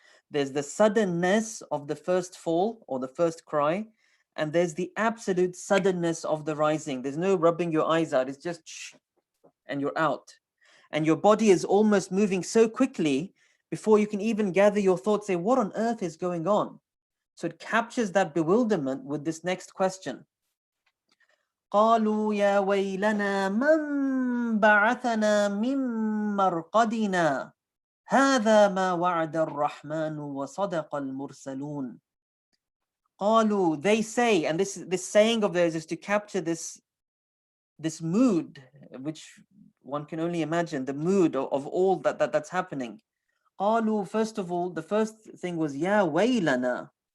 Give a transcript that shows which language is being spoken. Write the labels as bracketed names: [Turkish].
[English] There's the suddenness of the first fall or the first cry, and there's the absolute suddenness of the rising. There's no rubbing your eyes out. It's just shh, and you're out. And your body is almost moving so quickly before you can even gather your thoughts, say, what on earth is going on? So it captures that bewilderment with this next question. [Arabic] قالوا يا ويلنا من بعثنا من مرقدنا هذا ما وعد الرحمن وصدق المرسلون. [English] قالوا, they say, and this saying of theirs is to capture this mood, which one can only imagine, the mood of all that's happening. قالوا, first of all, the first thing was [Arabic] يا ويلنا.